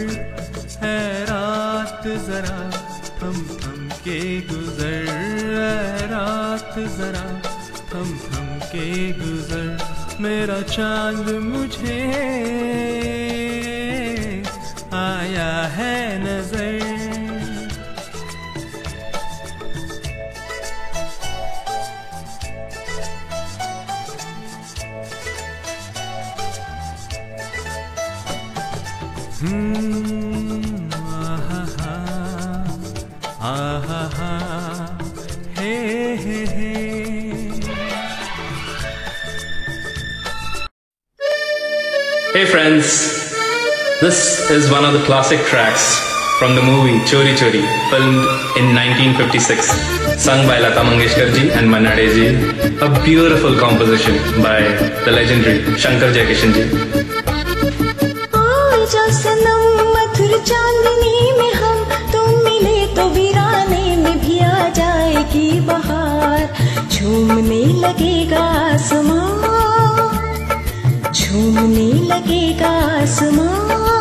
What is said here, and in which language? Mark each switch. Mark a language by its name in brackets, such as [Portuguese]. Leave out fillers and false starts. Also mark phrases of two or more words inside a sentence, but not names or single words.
[Hindi] है रात जरा थम थम के गुजर. है रात जरा थम थम के गुजर. मेरा चांद मुझे आया है नजर. आहा हा आहा हा हे हे हे. [English] Hey friends, this is one of the classic tracks from the movie Chori Chori, filmed in 1956, sung by Lata Mangeshkar ji and Manna Dey ji, a beautiful composition by the legendary Shankar Jaikishan ji. [Hindi] आजा सनम मधुर चांदनी में हम तुम मिले तो वीराने में भी आ जाएगी बहार. झूमने लगेगा आसमां. झूमने लगेगा आसमां।